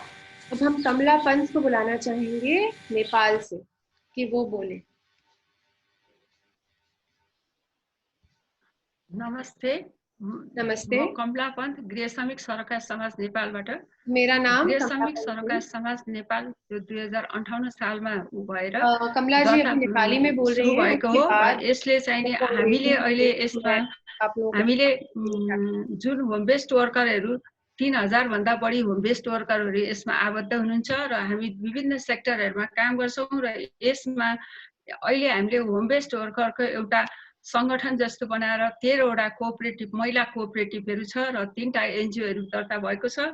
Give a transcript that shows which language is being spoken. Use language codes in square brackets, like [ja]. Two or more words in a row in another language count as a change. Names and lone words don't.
[hi] अब हम कमला पंत को बुलाना चाहेंगे नेपाल से कि वो बोले। नमस्ते। नमस्ते। [ne] कमला पंत, गृह श्रमिक सरकार समाज नेपालबाट। [hi] मेरा नाम [ne] गृह श्रमिक सरकार समाज नेपाल 2058 सालमा भएर [hi] कमला जी अभी नेपाली में बोल रही हैं। [ne] भएको हो। यसले चाहिँ हामीले अहिले यसमा हामीले जुन [en] home based workers [ne] 3000 भन्दा बढी [en] home based workers [ne] यसमा आबद्ध हुनुहुन्छ र हामी विभिन्न सेक्टरहरुमा काम गर्छौं र यसमा अहिले हामीले [en] home based worker's [ne] एउटा संगठन जस्तो बनाएर 13 वटा कोअपरेटिभ महिला कोअपरेटिभहरू छ र 3टा एनजीओहरू दर्ता भएको छ।